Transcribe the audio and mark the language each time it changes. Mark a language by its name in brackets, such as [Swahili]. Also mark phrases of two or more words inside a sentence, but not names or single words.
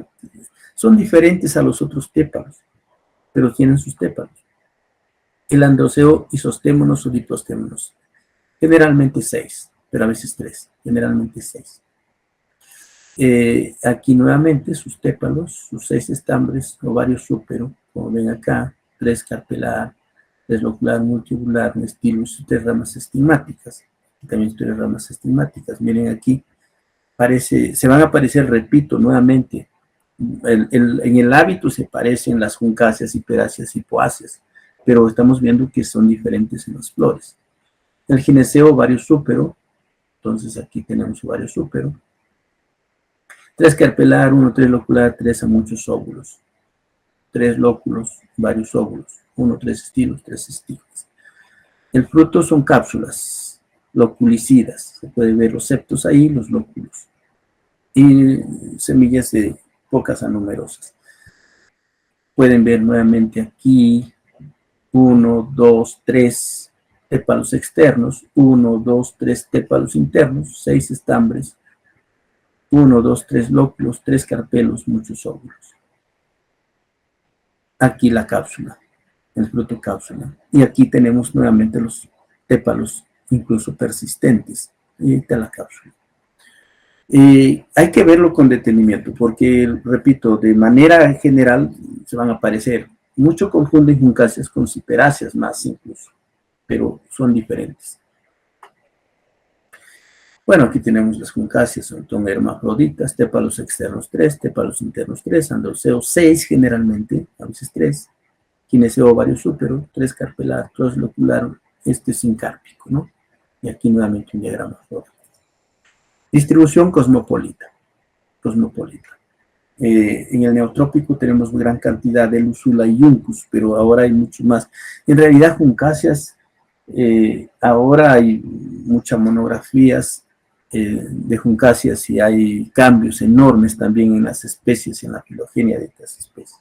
[Spanish] Son diferentes a los otros tépalos, pero tienen sus tépalos. El androceo, isostémonos o diplostémonos. Generalmente 6, pero a veces 3, generalmente 6. Aquí nuevamente sus tépalos, sus 6 estambres, ovario súpero, como ven acá, 3 carpelar, 3 locular, multibular, nestilus y 3 ramas estigmáticas. También 3 ramas estigmáticas. Miren aquí, se van a aparecer, repito, nuevamente, en el hábito se parecen las juncáceas, hiperáceas y poáceas, pero estamos viendo que son diferentes en las flores. El gineceo, ovario súpero, entonces aquí tenemos ovario súpero. 3 carpelar, 1, 3 locular, 3 a muchos óvulos. 3 lóculos, varios óvulos. 1, 3 estilos, 3 estilos. El fruto son cápsulas loculicidas. Se puede ver los septos ahí, los lóculos. Y semillas de pocas a numerosas. Pueden ver nuevamente aquí 1, 2, 3 tépalos externos, 1, 2, 3 tépalos internos, 6 estambres, 1, 2, 3 lóculos, 3 carpelos, muchos óvulos. Aquí la cápsula, el fruto cápsula. Y aquí tenemos nuevamente los tépalos incluso persistentes. Y ahí está la cápsula. Hay que verlo con detenimiento, porque, repito, de manera general se van a aparecer. Mucho confunden juncáceas con ciperáceas más incluso, pero son diferentes. Bueno, aquí tenemos las juncáceas, son hermafroditas, tépalos externos 3, tépalos internos 3, androceo 6 generalmente, a veces 3, quineseo ovario súpero, 3 carpelar, 3 locular, sincárpico, ¿no? Y aquí nuevamente un diagrama flórico. Distribución cosmopolita. En el neotrópico tenemos gran cantidad de Lucula y Juncus, pero ahora hay mucho más. En realidad, juncáceas, ahora hay muchas monografías de juncáceas y hay cambios enormes también en las especies, en la filogenia de estas especies.